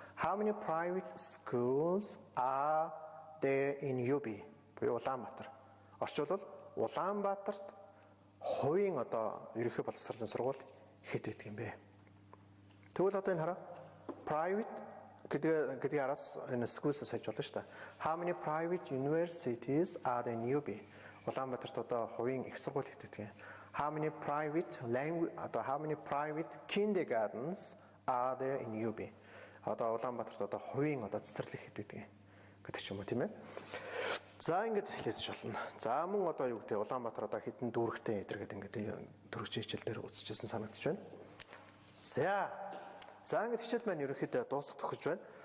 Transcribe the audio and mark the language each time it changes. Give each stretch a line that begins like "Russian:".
English: How many private schools are there in UB?
Mongolian: Буюу Улаанбаатар. Орчуулбал Улаанбаатарт хувийн одоо ерөнхий боловсролын сургууль хэд байдаг юм бэ? Тэгвэл одоо энэ хараа. Private гэдгийг араас энэ schools-аас хайж болно шүү дээ.
English: How many private universities are there in UB?
Mongolian: Улаанбаатарт одоо хувийн их сургууль хэд байдаг юм?
English: How many private kindergartens are there in UB?
Mongolian: Одоо Улаанбаатарт одоо хувийн одоо цэцэрлэг хэд байдаг гэдэг ч юм уу, тийм ээ. За ингэж хэлээж болно. За мөн одоо юу гэдэг Улаанбаатар одоо хэдэн дүүрэгтэй эдэр гэдэг ингээд төрөгч хичээл дээр үзчихсэн санагдаж байна. За ингэж хичээл маань ерөнхийдөө дуусах төгсөж байна.